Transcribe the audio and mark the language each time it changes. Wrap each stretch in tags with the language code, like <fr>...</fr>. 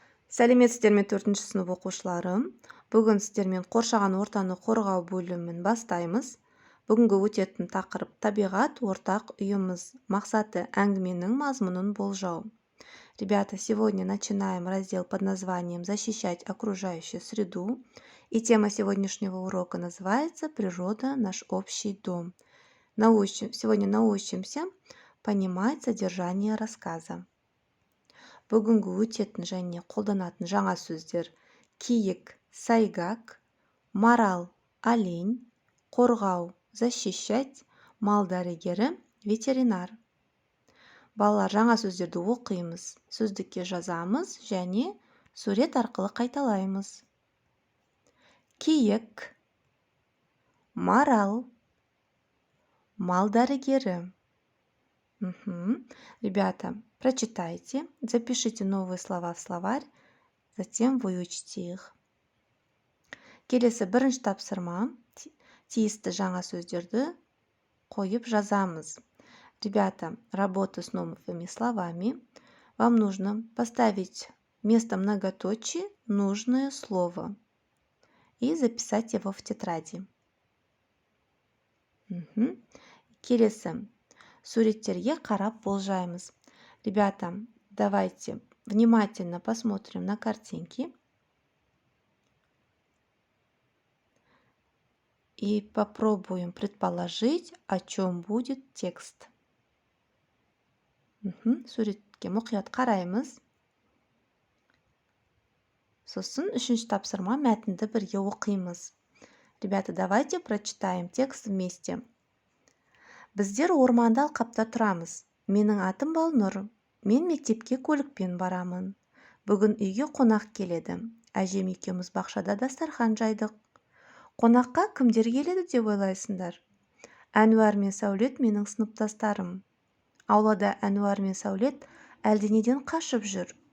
<kk>Сәлеметсіздер ме 4-ші сынып оқушылары? Бүгін сіздермен қоршаған ортаны қорғау бөлімін бастаймыз. Бүгінгі өтетін тақырып табиғат ортақ үйіміз. Мақсаты әңгіменің мазмұнын болжау.</kk> <ru>Ребята, сегодня начинаем раздел под названием «Защищать окружающую среду». И тема сегодняшнего урока называется «Природа – наш общий дом». Сегодня научимся понимать содержание рассказа.</ru> <kk>Бүгінгі өтетін және қолданатын жаңа сөздер: киік, сайгак, марал, олень, қорғау, защищать, мал дәрігері, ветеринар. Балалар, жаңа сөздерді оқимыз, сөздікке жазамыз және сурет арқылы қайталаймыз. Киік, марал, мал дәрігері.</kk> <ru>Ребята, прочитайте, запишите новые слова в словарь, затем выучите их.</ru> <kk>Келесі бірінші тапсырма: тиісті жаңа сөздерді қойып жазамыз.</kk> <ru>Ребята, работа с новыми словами. Вам нужно поставить вместо многоточий нужное слово и записать его в тетради.</ru> <kk>Келесі суреттерге қарап болжаймыз.</kk> <ru>Ребята, давайте внимательно посмотрим на картинки и попробуем предположить, о чем будет текст.</ru> <kk>Суретке мұқият қараймыз. Сосын үшінші тапсырма: мәтінді бірге оқимыз.</kk> <ru>Ребята, давайте прочитаем текст вместе.</ru> <kk>Біздер орманда алқапта тұрамыз. Менің атым Балнұр. Мен мектепке көлікпен барамын. Бүгін үйге қонақ келеді. Әжем екеуміз бақшада дастархан жайдық. Қонаққа кімдер келеді деп ойлайсыңдар? Әнуар мен Сәулет менің сыныптастарым. Аулада Әнуар мен Сәулет әлденеден қашып жүр.</kk>